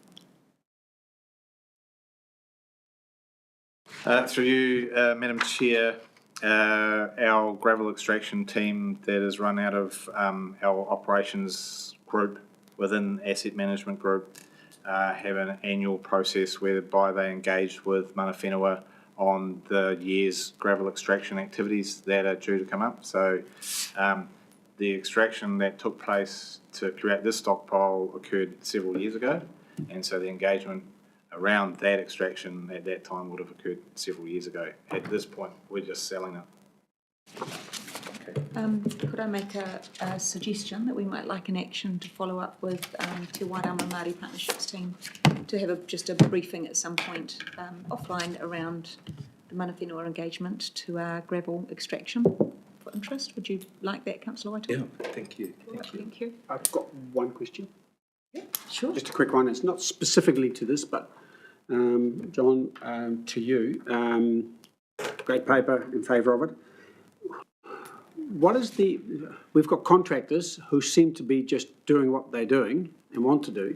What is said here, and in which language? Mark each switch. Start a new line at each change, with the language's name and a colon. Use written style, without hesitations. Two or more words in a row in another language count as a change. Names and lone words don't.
English: Through you, Madam Chair, our gravel extraction team that is run out of our operations group within Asset Management Group have an annual process whereby they engage with
Māori: mana whenua
English: on the year's gravel extraction activities that are due to come up. So the extraction that took place to create this stockpile occurred several years ago, and so the engagement around that extraction at that time would have occurred several years ago. At this point, we're just selling it. Okay. Could I make a suggestion that we might like an action to follow up with Te Wairama Māori Partnerships team to have just a briefing at some point offline around the
Māori: mana whenua
English: engagement to our gravel extraction for interest? Would you like that, Councillor Waitoa? Yeah, thank you. Thank you. I've got one question. Yeah, sure. Just a quick one. It's not specifically to this, but John, to you. Great paper, in favour of it. What is we've got contractors who seem to be just doing what they're doing and want to do.